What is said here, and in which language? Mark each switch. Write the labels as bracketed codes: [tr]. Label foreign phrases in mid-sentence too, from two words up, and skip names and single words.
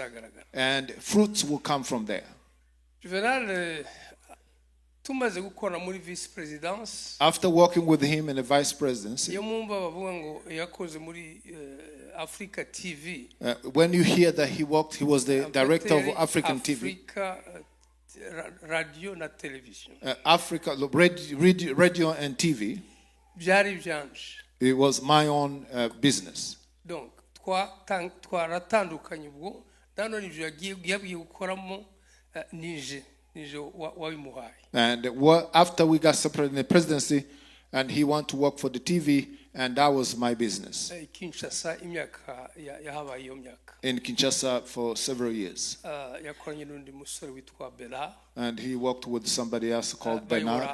[en] And fruits will come from there. After working with him in the vice presidency, when you hear that he was the director of African TV. [rn] Radio na television. [en] Africa, radio and TV. It was my own business. [rn] Donc, twaratandukanye ubwo dano nivyo yagiye gukoramo nije wabimuhaye. [en] And after we got separated in the presidency, and he wanted to work for the TV, and that was my business. In Kinshasa for several years. And he worked with somebody else called Bernard.